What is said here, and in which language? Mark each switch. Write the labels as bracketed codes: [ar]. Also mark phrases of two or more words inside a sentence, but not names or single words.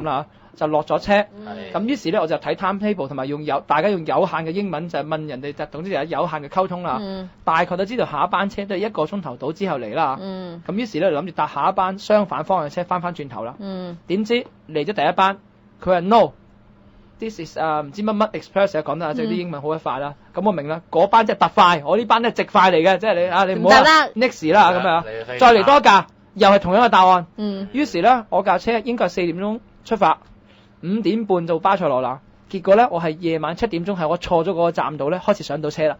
[yue] 啦，就落咗車，咁於是咧我就睇 timetable 同埋大家用有限嘅英文就問人哋，總之就有限嘅溝通啦，大概都知道下一班車都係1個鐘頭到之後嚟啦，咁於是咧諗住搭下一班相反方向嘅車翻轉頭啦，點知嚟咗第一班，佢話 [en] no，this is [yue] 唔知乜乜 express 講得即係啲英文好一快啦，咁我明啦，嗰班即係特快，我呢班咧直快嚟嘅，即係你唔好話 next 啦咁樣，再嚟多架又係同樣嘅答案，於是咧我架車應該係4點鐘出發。 5點半到巴塞羅那，結果咧我係夜晚7點鐘係我錯咗嗰個站度咧開始上到車啦，